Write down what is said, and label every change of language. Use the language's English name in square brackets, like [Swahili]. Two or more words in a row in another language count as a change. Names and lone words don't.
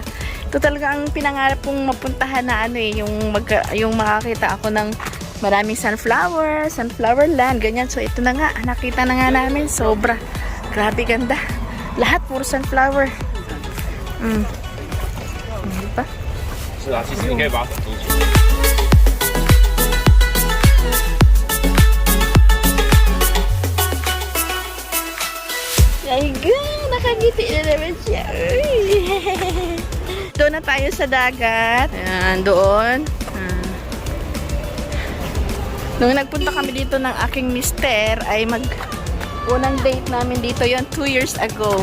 [Filipino] Ito talaga ang pinangarap kong mapuntahan na ano eh, yung makakita ako ng maraming [English] sunflower land, [Filipino] ganyan. So ito na nga, nakita na nga namin, sobra. Grabe ganda. Lahat puro sunflower. Diba? [Chinese] 是啊，其实你可以把它走进去。 [Filipino] Ay, nakangiti na naman siya. Doon na tayo sa dagat. Ayan, doon. Nung nagpunta kami dito ng aking mister, ay unang date namin dito yon [English] 2 years ago.